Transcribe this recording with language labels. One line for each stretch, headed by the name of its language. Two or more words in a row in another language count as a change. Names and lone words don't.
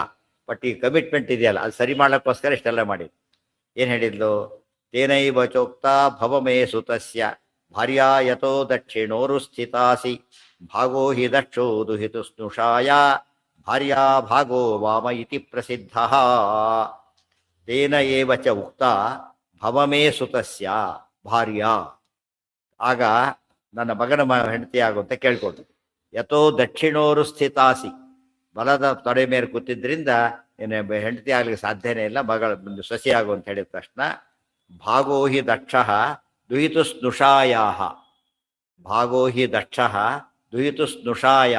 Kannada: ಬಟ್ ಈ ಕಮಿಟ್ಮೆಂಟ್ ಇದೆಯಲ್ಲ, ಅದು ಸರಿ ಮಾಡ್ಲಿಕ್ಕೋಸ್ಕರ ಇಷ್ಟೆಲ್ಲ ಮಾಡಿದ್ದು. ಏನ್ ಹೇಳಿದ್ಲು?
Sanskrit: ತೇನೈವ ಚೋಕ್ತ ಭವಮೇ ಸುತಸ್ಯ ಭಾರ್ಯಾ ಯತೋ ದಕ್ಷಿಣೋರು ಸ್ಥಿತಾಸಿ ಭಾಗೋ ಹಿ ದಕ್ಷೋ ದುಹಿತು ಸ್ನುಷಾಯ ಭಾರ್ಯಾ ಭಾಗೋ ವಾಮ ಇತಿ ಪ್ರಸಿದ್ಧ ತೇನ ಏವ ಚ ಉಕ್ತ ಭವಮೇ ಸುತಸ್ಯ ಭಾರ್ಯಾ.
Kannada: ಆಗ ನನ್ನ ಮಗನ ಹೆಂಡತಿ ಆಗುವಂತ ಕೇಳ್ಕೊಂಡು,
Sanskrit: ಯಥೋ ದಕ್ಷಿಣೋರು ಸ್ಥಿತಾಸಿ,
Kannada: ಬಲದ ತೊಡೆ ಮೇಲೆ ಕೂತಿದ್ರಿಂದ ಏನೇ ಹೆಂಡತಿ ಆಗ್ಲಿಕ್ಕೆ ಸಾಧ್ಯನೇ ಇಲ್ಲ, ಮಗಳ ಸೊಸೆ ಆಗು ಅಂತ ಹೇಳಿದ ತಕ್ಷಣ
Sanskrit: ಭಾಗೋ ಹಿ ದಕ್ಷ ದುಹಿತು ಸ್ನುಷಾಯಾ, ಭಾಗೋ ಹಿ ದಕ್ಷ ದುಹಿತು ಸ್ನುಷಾಯಾ.